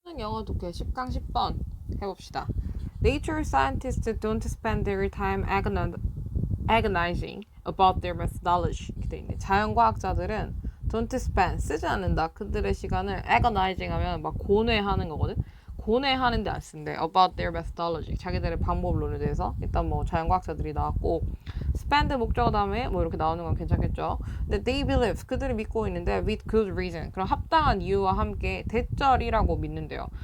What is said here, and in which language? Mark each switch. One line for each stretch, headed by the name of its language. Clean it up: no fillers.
Korean: 쉬운 영어 독해 10강 10번 해봅시다.
English: Nature scientists don't spend their time agonizing about their methodology.
Korean: 이렇게 돼 있네. 자연과학자들은
English: don't spend,
Korean: 쓰지 않는다. 그들의 시간을 agonizing 하면 막 고뇌하는 거거든. 고뇌하는데 안 쓴대.
English: About their methodology.
Korean: 자기들의 방법론에 대해서. 일단 뭐 자연과학자들이 나왔고 spend 목적어 다음에 뭐 이렇게 나오는 건 괜찮겠죠. 근데
English: they believe,
Korean: 그들이 믿고 있는데
English: with good reason.
Korean: 그럼 합당한 이유와 함께 대절이라고 믿는데요.